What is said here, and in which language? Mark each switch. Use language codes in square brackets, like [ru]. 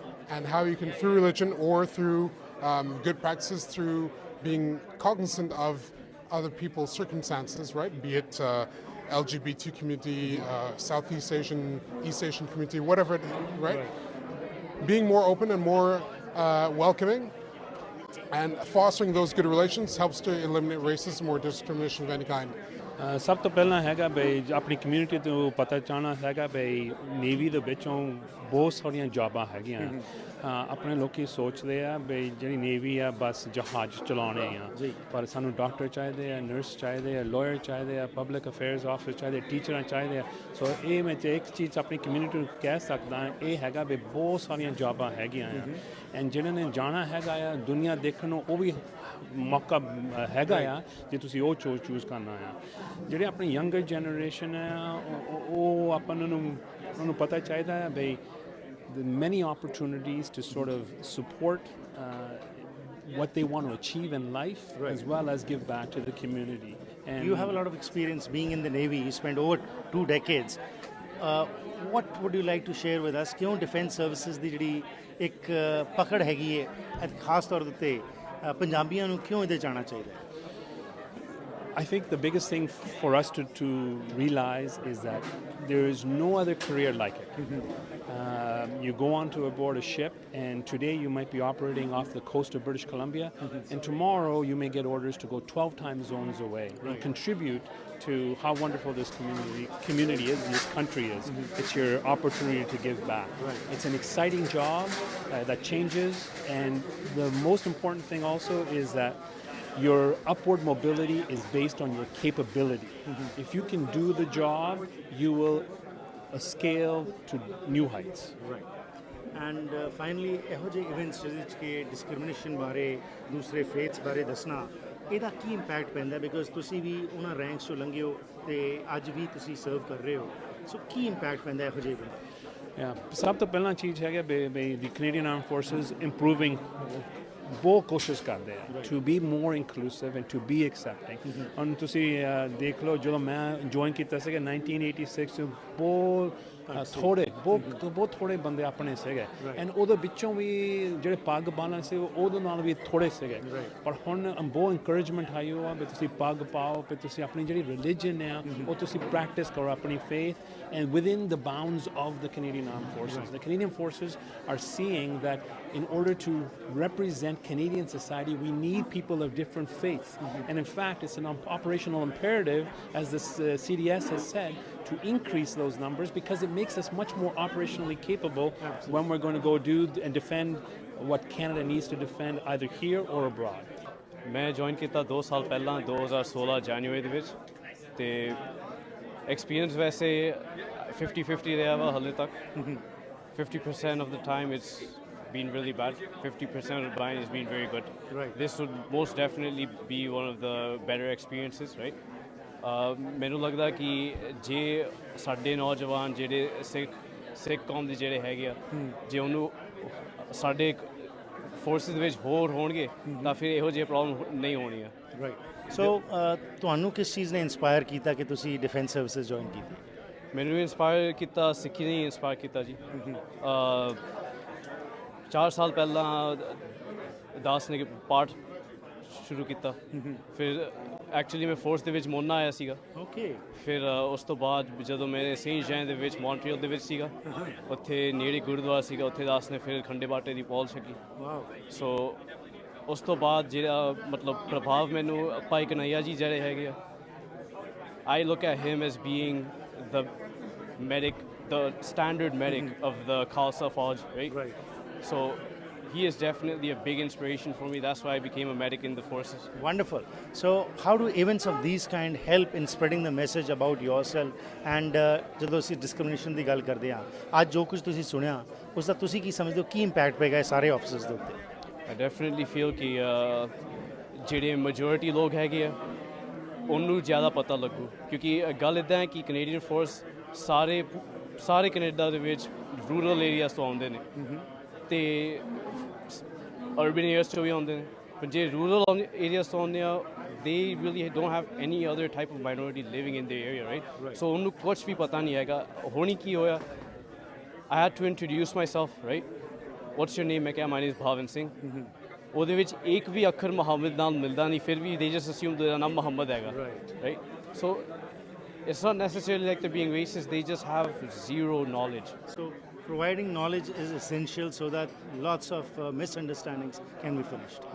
[en] And how you can, through religion or through good practices, through being cognizant of other people's circumstances, right? Be it LGBT community, Southeast Asian, East Asian community, whatever, right? Being more open and more welcoming, and fostering those good relations helps to eliminate racism or discrimination of any kind. [pa] ਸਭ ਤੋਂ ਪਹਿਲਾਂ ਹੈਗਾ ਬਈ ਆਪਣੀ community ਤੋਂ ਪਤਾ ਚਾਹਣਾ ਹੈਗਾ ਬਈ ਨੇਵੀ ਦੇ ਵਿੱਚੋਂ ਬਹੁਤ ਸਾਰੀਆਂ ਜੌਬਾਂ ਹੈਗੀਆਂ। ਆਪਣੇ ਲੋਕੀ ਸੋਚਦੇ ਆ ਬਈ ਜਿਹੜੀ ਨੇਵੀ ਆ ਬਸ ਜਹਾਜ਼ ਚਲਾਉਣੇ ਆ, ਪਰ ਸਾਨੂੰ ਡਾਕਟਰ ਚਾਹੀਦੇ ਆ, ਨਰਸ ਚਾਹੀਦੇ ਆ, ਲਾਇਰ ਚਾਹੀਦੇ ਆ, ਪਬਲਿਕ ਅਫੇਅਰਸ ਆਫਿਸਰ ਚਾਹੀਦੇ, ਟੀਚਰਾਂ ਚਾਹੀਦੇ ਆ। ਸੋ ਇਹ ਮੈਂ ਇੱਕ ਚੀਜ਼ ਆਪਣੀ ਕਮਿਊਨਿਟੀ ਨੂੰ ਕਹਿ ਸਕਦਾ, ਇਹ ਹੈਗਾ ਵੀ ਬਹੁਤ ਸਾਰੀਆਂ ਜੌਬਾਂ ਹੈਗੀਆਂ ਆ, ਐਂਡ ਜਿਹਨਾਂ ਨੇ ਜਾਣਾ ਹੈਗਾ ਆ ਦੁਨੀਆ ਦੇਖਣ ਨੂੰ, ਉਹ ਵੀ ਮੌਕਾ ਹੈਗਾ ਆ ਜੇ ਤੁਸੀਂ ਉਹ ਚੂਜ਼ ਕਰਨਾ ਆ। ਜਿਹੜੇ ਆਪਣੀ ਯੰਗਰ ਜਨਰੇਸ਼ਨ ਆ ਉਹ ਆਪਾਂ ਨੂੰ ਪਤਾ ਚਾਹੀਦਾ ਹੈ ਬਈ [en] the many opportunities to sort of support what they want to achieve in life, as well as give back to the community. And you have a lot of experience being in the Navy. You spent over 2 decades. What would you like to share with us? [pa] ਕਿਉਂ [en] defense services [pa] ਦੀ ਜਿਹੜੀ ਇੱਕ ਪਕੜ ਹੈਗੀ ਹੈ ਖਾਸ ਤੌਰ ਤੇ ਪੰਜਾਬੀਆਂ ਨੂੰ ਕਿਉਂ ਇਹਦੇ ਜਾਣਾ ਚਾਹੀਦਾ? [en] I think the biggest thing for us to realize is that there is no other career like it. You go on to aboard a ship, and today you might be operating off the coast of British Columbia, and tomorrow you may get orders to go 12 time zones away and contribute to how wonderful this community is, this country is. It's your opportunity to give back. It's an exciting job that changes, and the most important thing also is that your upward mobility is based on your capability. If you can do the job, you will scale to new heights. And finally, [pa] ਇਹੋ ਜਿਹੇ events ਜਿਹਦੇ ਕਿ discrimination ਬਾਰੇ, ਦੂਸਰੇ ਫੇਥਸ ਬਾਰੇ ਦੱਸਣਾ, ਇਹਦਾ ਕੀ impact ਪੈਂਦਾ? ਬਿਕੋਜ਼ ਤੁਸੀਂ ਵੀ ਉਹਨਾਂ ਰੈਂਕਸ ਚੋਂ ਲੰਘੇ ਹੋ ਤੇ ਅੱਜ ਵੀ ਤੁਸੀਂ ਸਰਵ ਕਰ ਰਹੇ ਹੋ, ਸੋ ਕੀ ਇੰਪੈਕਟ ਪੈਂਦਾ ਇਹੋ ਜਿਹੇ ਇਵੈਂਟ? ਸਭ ਤੋਂ ਪਹਿਲਾਂ ਚੀਜ਼ ਹੈਗਾ ਬਈ ਦੀ ਕੈਨੇਡੀਅਨ ਆਰਮਡ ਫੋਰਸਿਸ ਇੰਪਰੂਵਿੰਗ ਬਹੁਤ ਕੋਸ਼ਿਸ਼ ਕਰਦੇ ਆ [en] To be more inclusive and to be accepting. [pa] ਹੁਣ ਤੁਸੀਂ ਦੇਖ ਲਓ ਜਦੋਂ ਮੈਂ ਜੁਆਇਨ ਕੀਤਾ ਸੀਗਾ 1986 'ਚ ਬਹੁਤ ਥੋੜੇ ਬਹੁਤ ਥੋੜੇ ਬੰਦੇ ਆਪਣੇ ਸੀਗੇ ਐਂਡ ਉਹਦੇ ਵਿੱਚੋਂ ਵੀ ਜਿਹੜੇ ਪੱਗ ਬੰਨ੍ਹਣ ਸੀ ਉਹਦੇ ਨਾਲ ਵੀ ਥੋੜੇ ਸੀਗੇ ਪਰ ਹੁਣ ਬਹੁਤ ਇਨਕਰੇਜਮੈਂਟ ਆਈ ਹੋ ਆ ਵੀ ਤੁਸੀਂ ਪੱਗ ਪਾਓ ਵੀ ਤੁਸੀਂ ਆਪਣੀ ਜਿਹੜੀ ਰਿਲੀਜਨ ਆ ਉਹ ਤੁਸੀਂ ਪ੍ਰੈਕਟਿਸ ਕਰੋ ਆਪਣੀ faith [en] And within the bounds of the Canadian Armed Forces. The Canadian Forces are seeing that in order to represent Canadian society, we need people of different faiths. And in fact, it's an operational imperative, as the CDS has said, to increase those numbers because it makes us much more operationally capable when we're going to go do and defend what Canada needs to defend either here or abroad. [pa] ਮੈਂ join ਕੀਤਾ 2 ਸਾਲ ਪਹਿਲਾਂ 2016 ਜਨਵਰੀ ਦੇ ਵਿੱਚ ਤੇ experience ਵੈਸੇ 50-50 ਰਿਹਾ ਵਾ ਹਾਲੇ ਤੱਕ [en] 50% of the time it's been really bad 50% of the time has been very good. This would most definitely be one of the better experiences, right? [pa] ਮੈਨੂੰ ਲੱਗਦਾ ਕਿ ਜੇ ਸਾਡੇ ਨੌਜਵਾਨ ਜਿਹੜੇ ਸਿੱਖ ਕੌਮ ਦੇ ਜਿਹੜੇ ਹੈਗੇ ਆ ਜੇ ਉਹਨੂੰ ਸਾਡੇ ਫੋਰਸਿਸ ਦੇ ਵਿੱਚ ਹੋਰ ਹੋਣਗੇ ਤਾਂ ਫਿਰ ਇਹੋ ਜਿਹੀ ਪ੍ਰੋਬਲਮ ਨਹੀਂ ਹੋਣੀ ਆ ਸੋ ਤੁਹਾਨੂੰ ਕਿਸ ਚੀਜ਼ ਨੇ ਇਨਸਪਾਇਰ ਕੀਤਾ ਕਿ ਤੁਸੀਂ ਡਿਫੈਂਸ ਸਰਵਿਸਿਜ਼ ਜੁਆਇਨ ਕੀਤੀ ਮੈਨੂੰ ਇਨਸਪਾਇਰ ਕੀਤਾ ਸਿੱਖੀ ਨੇ ਇਨਸਪਾਇਰ ਕੀਤਾ ਜੀ 4 ਸਾਲ ਪਹਿਲਾਂ ਦਾਸ ਨੇ ਪਾਠ ਸ਼ੁਰੂ ਕੀਤਾ ਫਿਰ ਐਕਚੁਅਲੀ ਮੈਂ ਫੋਰਸ ਦੇ ਵਿੱਚ ਮੋਨਾ ਆਇਆ ਸੀਗਾ ਓਕੇ ਫਿਰ ਉਸ ਤੋਂ ਬਾਅਦ ਜਦੋਂ ਮੈਂ ਸੇਂਟ ਜੈਨ ਦੇ ਵਿੱਚ ਮੌਂਟਰੀਅਲ ਦੇ ਵਿੱਚ ਸੀਗਾ ਉੱਥੇ ਨੇੜੇ ਗੁਰਦੁਆਰਾ ਸੀਗਾ ਉੱਥੇ ਦਾਸ ਨੇ ਫਿਰ ਖੰਡੇ ਬਾਟੇ ਦੀ ਪੌਲ ਛਕੀ ਸੋ ਉਸ ਤੋਂ ਬਾਅਦ ਜਿਹੜਾ ਮਤਲਬ ਪ੍ਰਭਾਵ ਮੈਨੂੰ ਭਾਈ ਕਨਈਆ ਜੀ ਜਿਹੜੇ ਹੈਗੇ ਆ [en] I look at him as being the medic, the standard medic of the Khalsa Fauj, right? So he is definitely a big inspiration for me. That's why I became a medic in the forces. Wonderful. So how do events of these kind help in spreading the message about yourself? And [pa] ਜਦੋਂ ਅਸੀਂ discrimination ਦੀ ਗੱਲ ਕਰਦੇ ਹਾਂ ਅੱਜ ਜੋ ਕੁਝ ਤੁਸੀਂ ਸੁਣਿਆ ਉਸ ਦਾ ਤੁਸੀਂ ਕੀ ਸਮਝਦੇ ਹੋ ਕੀ ਇੰਪੈਕਟ ਪਏਗਾ ਇਹ ਸਾਰੇ ਆਫਿਸਰਸ ਦੇ ਉੱਤੇ [en] I definitely feel [pa] ਕਿ ਜਿਹੜੇ ਮੈਜੋਰਿਟੀ ਲੋਕ ਹੈਗੇ ਆ ਉਹਨੂੰ ਜ਼ਿਆਦਾ ਪਤਾ ਲੱਗੂ ਕਿਉਂਕਿ ਗੱਲ ਇੱਦਾਂ ਹੈ ਕਿ ਕੈਨੇਡੀਅਨ ਫੋਰਸ ਸਾਰੇ ਕੈਨੇਡਾ ਦੇ ਵਿੱਚ ਰੂਰਲ ਏਰੀਆਸ ਤੋਂ ਆਉਂਦੇ ਨੇ ਅਤੇ ਅਰਬਨ ਏਰੀਆਸ 'ਚੋਂ ਵੀ ਆਉਂਦੇ ਨੇ ਪਰ ਜੇ ਰੂਰਲ ਏਰੀਆਸ ਤੋਂ ਆਉਂਦੇ ਆ [en] they really don't have any other type of minority living in their area, right? [pa] So ਉਹਨੂੰ ਕੁਛ ਵੀ ਪਤਾ ਨਹੀਂ ਹੈਗਾ ਹੋਣੀ ਕੀ ਹੋਇਆ [en] I had to introduce myself, right? What's your name? [pa] ਮੈਂ ਕਿਹਾ [en] my name is Bhavin Singh. [pa] ਉਹਦੇ ਵਿੱਚ ਇੱਕ ਵੀ ਅੱਖਰ ਮੁਹੰਮਦ ਨਾਲ ਮਿਲਦਾ ਨਹੀਂ ਫਿਰ ਵੀ [en] they just assume their [pa] ਨਾਮ ਮੁਹੰਮਦ ਹੈਗਾ [en] right so it's not necessarily like they're being racist they just have zero knowledge so providing knowledge is essential so that lots of misunderstandings can be finished